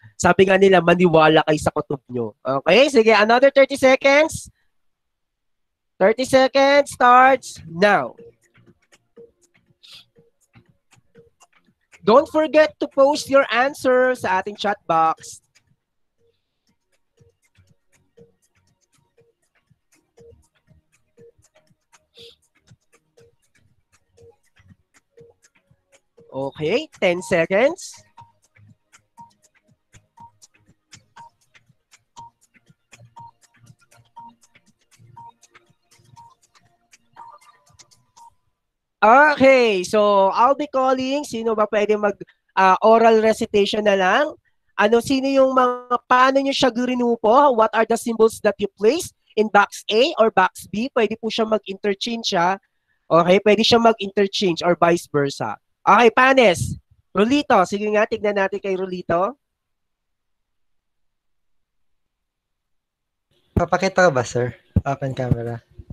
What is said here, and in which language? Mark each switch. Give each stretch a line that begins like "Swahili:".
Filipino: Sabi nga nila, maniwala kayo sa kutob nyo.
English: Okay, sige, another 30 seconds. 30 seconds starts now. Don't forget to post your answer
Filipino: sa ating
English: chat box. Okay, 10 seconds. Okay, so I'll be calling.
Filipino: Sino ba pwede mag oral recitation na lang? Sino yung mga, paano nyo siya grinupo?
English: What are the symbols that you place in box A or box B?
Filipino: Pwede po siya mag-interchange siya. Okay, pwede siya mag-interchange
English: or vice versa.
Filipino: Okay, Panes. Rolito, sige nga, tignan natin kay Rolito. Papakita ko ba, sir?
English: Open camera.